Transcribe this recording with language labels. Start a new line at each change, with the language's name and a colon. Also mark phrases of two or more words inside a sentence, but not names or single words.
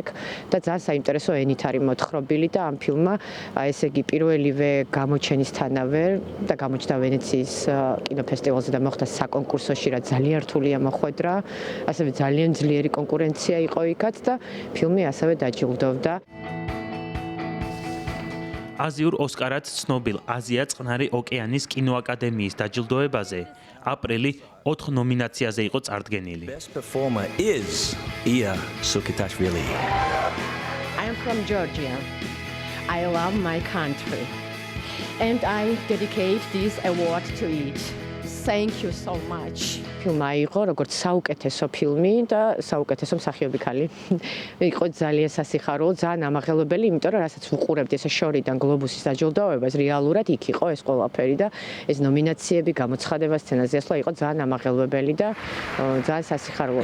Georgian: და ძალიან საინტერესო ენით არის მოთხრობილი და ამ ფილმმა, ესე იგი პირველივე გამოჩენისთანავე და გამოჩნდა ვენეციის კინოფესტივალზე და მოხდა საკონკურსოში, რაც ძალიან რთულია მოხვედრა, ასევე ძალიან ძლიერი კონკურენცია იყო იქაც და ფილმი ასევე დაჯილდოვდა. აზიურ ოსკარად ცნობილ აზია წყნარი ოკეანის კინოაკადემიის დაჯილდოებაზე აპრილი 4 ნომინაციაზე იყო წარდგენილი.
English: Best performer is Iya Sukitashvili. I am from Georgia. I love my country. And I dedicate this award to it. Thank you so much.
Georgian: ფილმა იყო როგორც საუკეთესო ფილმი და საუკეთესო მსახიობი ქალი. იყო ძალიან სასიხარულო, ძალიან ამაღელებელი, იმიტომ რომ რასაც ვუყურებდი ესე შორიდან გლობუსის დაჯილდოებას, რეალურად იქ იყო ეს ყველაფერი და ეს ნომინაციები, გამოცხადება, სცენაზე ასვლა იყო ძალიან ამაღელებელი და ძალიან სასიხარულო.